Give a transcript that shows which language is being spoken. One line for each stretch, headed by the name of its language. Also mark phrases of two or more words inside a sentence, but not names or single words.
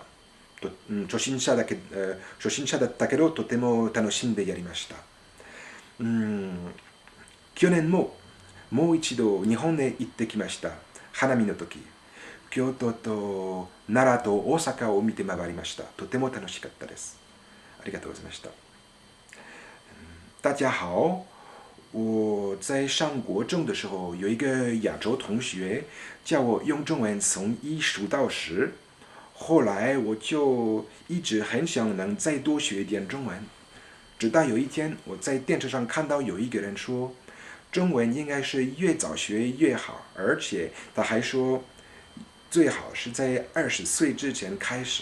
Japanese: 初心者だったけど、とても楽しんでやりました。去年もう一度日本へ行ってきました。花見の時、京都と奈良と大阪を見て回りました。とても楽しかったです。ありがとうございました。
Chinese: 大家好，我在上国中的时候，有一个亚洲同学叫我用中文从1数到10，后来我就一直很想能再多学一点中文。直到有一天，我在电视上看到有一个人说，中文应该是越早学越好，而且他还说，最好是在20岁之前开始。